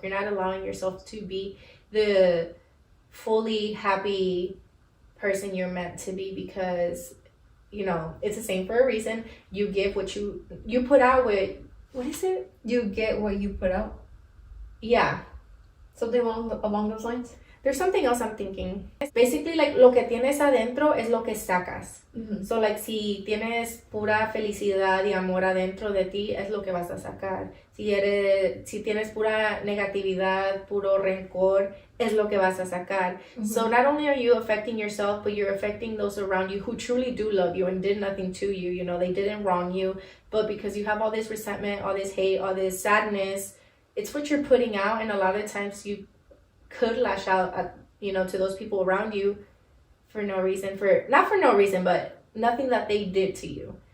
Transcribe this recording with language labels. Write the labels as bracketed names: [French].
[English] You're not allowing yourself to be the fully happy person you're meant to be, because you know it's the same for a reason. You give what you put out. With what is it? You get what you put out. Yeah. Something along those lines? There's something else I'm thinking. It's basically like [Spanish] lo que tienes adentro es lo que sacas. [English] So like [Spanish] si tienes pura felicidad y amor adentro de ti, es lo que vas a sacar. Si tienes pura negatividad, puro rencor, es lo que vas a sacar. [English] So not only are you affecting yourself, but you're affecting those around you who truly do love you and did nothing to you. You know, they didn't wrong you, but because you have all this resentment, all this hate, all this sadness, it's what you're putting out. And a lot of times you could lash out at, you know, to those people around you for no reason, but nothing that they did to you.